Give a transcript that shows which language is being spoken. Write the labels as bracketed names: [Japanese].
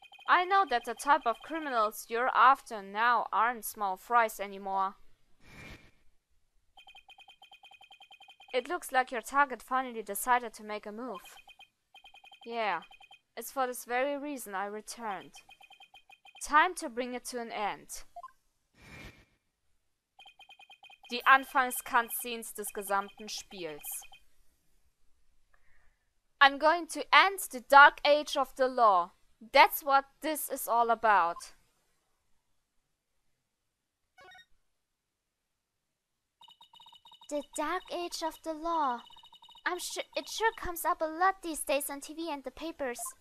[English] I know that the type of criminals you're after now aren't small fries anymore. It looks like your target finally decided to make a move. Yeah, it's for this very reason I returned. Time to bring it to an end. [German] Die Anfangs-Cutscenes des gesamten Spiels. [English] I'm going to end the dark age of the law. That's what this is all about. The dark age of the law. I'm sure it sure comes up a lot these days on TV and the papers.